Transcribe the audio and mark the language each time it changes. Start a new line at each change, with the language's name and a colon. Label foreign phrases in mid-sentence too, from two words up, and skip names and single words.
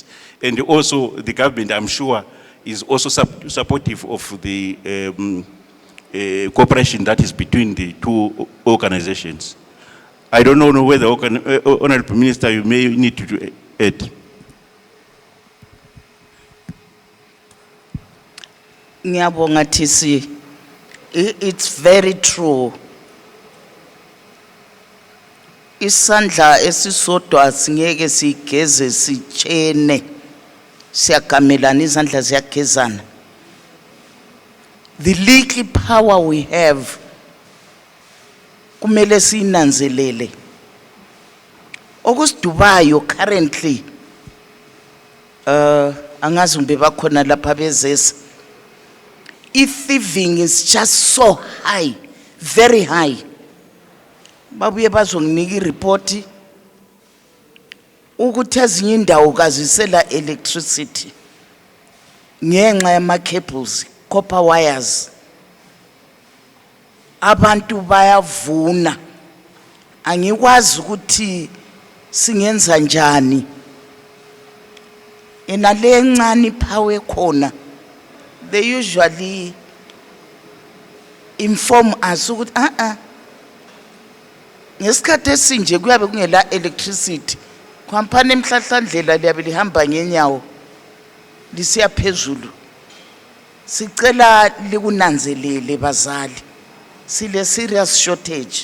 English: And also the government, I'm sure, is also supportive of the cooperation that is between the two organizations. I don't know whether, Honorable Minister, you may need to add.
North Ndebele: Ngiyabonga TC.
English: It's very true.
North Ndebele: Isandla esisodwa singeke sigeze sichene. Siyakamelana izandla ziyagezana.
English: The little power we have
North Ndebele: kumele sinanzelele. Okusidubayo currently angazi mbe bakhona lapha bezesa.
English: Thieving is just so high, very high.
North Ndebele: Babuye bazonginika ireport ukuthi ezinye indawo kazisela electricity ngenxa yama cables,
English: copper wires.
North Ndebele: Abantu bayavuna. Angikwazi ukuthi singenza njani. Enale encane power khona.
English: They usually inform us
North Ndebele: ukuthi ngesikhathi esinje kuyabe kungela electricity. Khwampane emhlahlandlela liyabe lihamba ngenyawo lisiya phezulu. Sicela likunanzelele bazali. Sile
English: serious shortage.